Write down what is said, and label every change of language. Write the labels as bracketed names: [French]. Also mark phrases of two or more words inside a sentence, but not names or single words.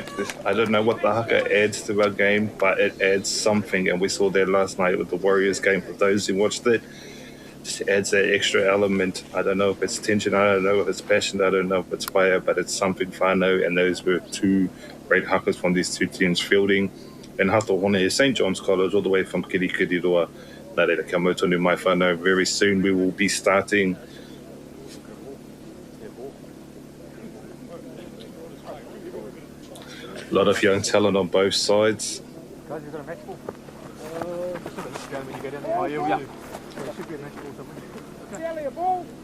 [English] I don't know what the haka adds to our game, but it adds something, and we saw that last night with the Warriors game. For those who watched it, just adds that extra element. I don't know if it's tension, I don't know if it's passion, I don't know if it's fire, but it's something whānau, and those were two great hakas from these two teams, Feilding and Taupō, St. John's College, all the way from Kirikiriroa. [Māori] Nā reira, kia mautonu mai whānau. [English] Very soon we will be starting a lot of young talent on both sides. Guys, you've got a match ball? When you go down there. Oh, yeah. There should be a match ball somewhere.